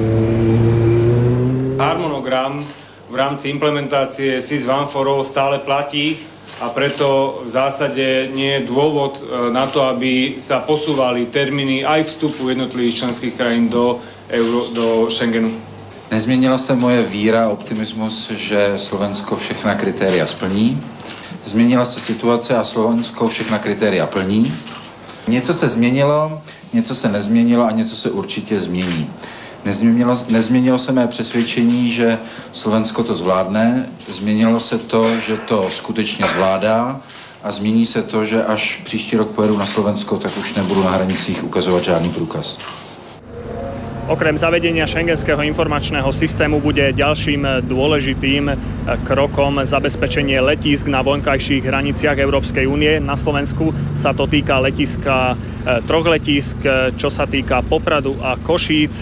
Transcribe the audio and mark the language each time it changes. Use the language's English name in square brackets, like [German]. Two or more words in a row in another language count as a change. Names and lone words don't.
[Slovak] Harmonogram v rámci implementácie SIS One for All stále platí a preto v zásade nie je dôvod na to, aby sa posúvali termíny aj vstupu jednotlivých členských krajín do Schengenu. [Czech] Nezměnila se moje víra a optimismus, že Slovensko všechna kritéria splní. Změnila se situace a Slovensko všechna kritéria plní. Něco se změnilo, něco se nezměnilo a něco se určitě změní. Nezměnilo se mé přesvědčení, že Slovensko to zvládne. Změnilo se to, že to skutečně zvládá. A změní se to, že až příští rok pojedu na Slovensko, tak už nebudu na hranicích ukazovat žádný průkaz. [Slovak] Okrem zavedenia šengenského informačného systému bude ďalším dôležitým krokom zabezpečenie letísk na vonkajších hraniciach Európskej únie. Na Slovensku sa to týka letiska, troch letísk, čo sa týka Popradu a Košíc.